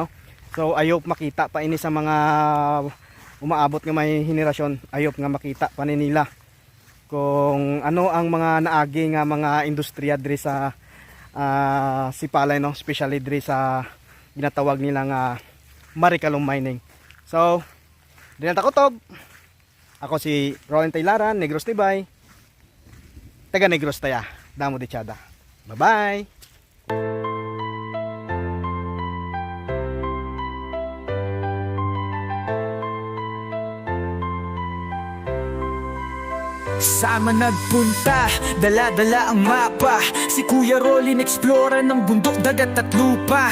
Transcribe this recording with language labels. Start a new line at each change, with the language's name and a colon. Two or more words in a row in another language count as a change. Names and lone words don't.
Hiligaynon: So ayop makita pa ini sa mga umaabot nga may henerasyon, ayop nga makita pa ni nila kung ano ang mga naagi nga mga industriya diri sa Sipalay no, especially diri sa ginatawag nila nga Marikalom mining.
Cebuano: So dili na ta kutob.
Hiligaynon: Ako si Roland Taylaran, Negros Tibay, taga Negros Taya, damo di Tiada.
English: Bye bye.
Filipino: Sama nagpunta, dala-dala ang mapa. Si Kuya Rolin explora ng bundok, dagat at lupa.